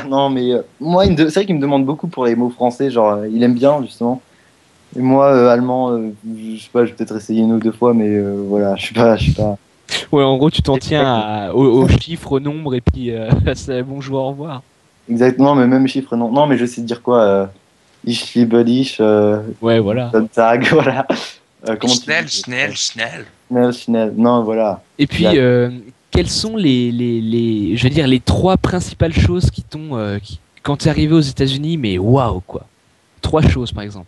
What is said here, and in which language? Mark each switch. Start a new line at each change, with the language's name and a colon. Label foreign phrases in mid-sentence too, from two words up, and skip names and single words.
French: Non, mais moi, c'est vrai qu'il me demande beaucoup pour les mots français. Genre, il aime bien, justement. Et moi, allemand, je sais pas, je vais peut-être essayer une ou deux fois, mais voilà, je suis pas. Ouais, en gros, tu t'en tiens aux chiffres, aux nombres, et puis c'est bonjour, au revoir. Exactement, mais même chiffre, non. Non, mais je sais dire quoi.
German: Ich liebe dich.
French: Ouais, voilà. Tag, voilà. Comment tu Schnell, dis
German: Schnell, Schnell. Schnell, Schnell.
French: Non, voilà. Et puis, quelles sont je veux dire, les trois principales choses qui quand t'es arrivé aux États-Unis, mais waouh, quoi. Trois choses, par exemple.